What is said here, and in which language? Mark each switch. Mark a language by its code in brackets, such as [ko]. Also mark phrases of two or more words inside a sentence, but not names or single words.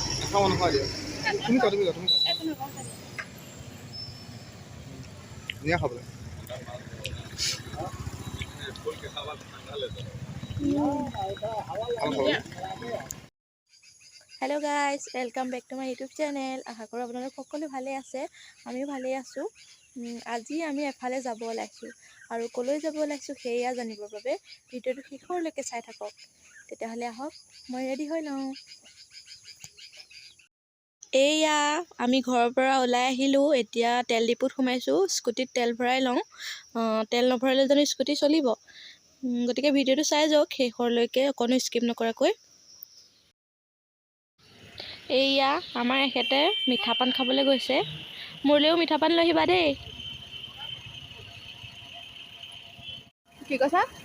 [as] খাওঁ নহয় দিয়া তুমি কোৱা ধুনীয়া খাবলৈ [en] hello guys welcome back to my YouTube channel [as] আশা কৰো আপোনালোক সকলো ভালে আছে আমিও ভালে আছো আজি আমি এফালে যাব ওলাইছো আৰু কলৈ যাব ওলাইছো সেয়া জানিবৰ বাবে ভিডিওটো শেষলৈকে চাই থাকক তেতিয়াহলে আহক মই ৰেডি হৈ লওঁ এয়া আমি ঘৰৰ পৰা ওলাই আহিলো এতিয়া তেল ডিপুত সোমাইছো স্কুটিত তেল ভৰাই লওঁ তেল নভৰালে জানো স্কুটি চলিব গতিকে ভিডিওটো চাই যাওক শেষলৈকে অকনো স্কিপ নকৰাকৈ এয়া আমাৰ এখেতে মিঠা পান খাবলৈ গৈছে মোৰলেও মিঠা পান লৈ আহিবা দেই কি কৈছা